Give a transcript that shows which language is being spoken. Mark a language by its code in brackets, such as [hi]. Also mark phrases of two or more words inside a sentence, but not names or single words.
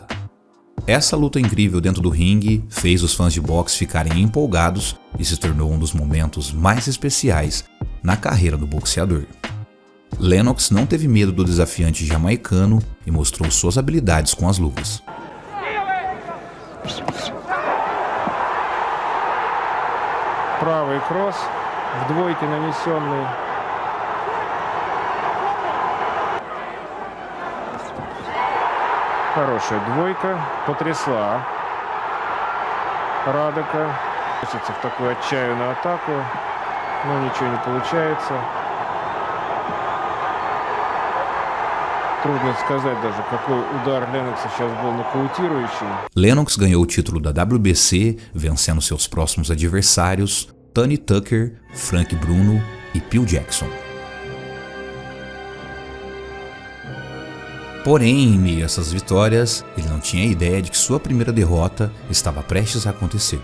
[pt] Essa luta incrível dentro do ringue fez os fãs de boxe ficarem empolgados e se tornou um dos momentos mais especiais na carreira do boxeador. Lennox não teve medo do desafiante jamaicano e mostrou suas habilidades com as luvas. [ru] Правый кросс в двойке нанесенный. Хорошая двойка, потрясла Радека. Хочется в такую отчаянную атаку, но ничего не получается. Трудно сказать даже, какой удар Леннокса сейчас был нокаутирующий. [pt] Lennox ganhou o título da WBC, vencendo seus próximos adversários Tony Tucker, Frank Bruno e Phil Jackson. Porém, em meio a essas vitórias, ele não tinha ideia de que sua primeira derrota estava prestes a acontecer.